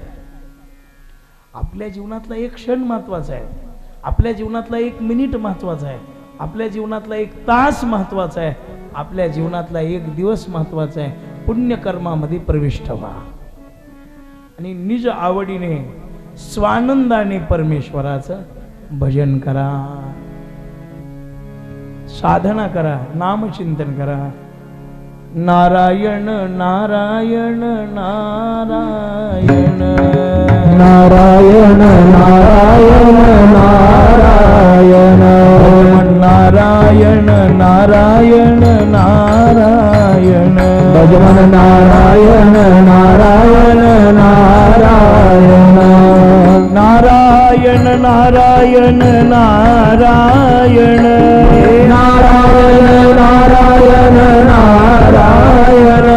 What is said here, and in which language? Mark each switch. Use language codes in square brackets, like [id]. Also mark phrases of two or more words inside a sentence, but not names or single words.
[mr] आपल्या जीवनातला एक क्षण महत्वाचा आहे, आपल्या जीवनातला 1 मिनिट महत्वाचा आहे, आपल्या जीवनातला 1 तास महत्वाचा आहे, आपल्या जीवनातला 1 दिवस महत्वाचा आहे. पुण्यकर्मामध्ये प्रविष्ट व्हा आणि निज आवडीने स्वानंदाने परमेश्वराचं भजन करा, साधना करा, नामचिंतन करा. नारायण नारायण नारायण नारायण नारायण नारायण नारायण नारायण नारायण भजन नारायण नारायण नारायण नारायण नारायण नारायण नारायण नारायण नारायण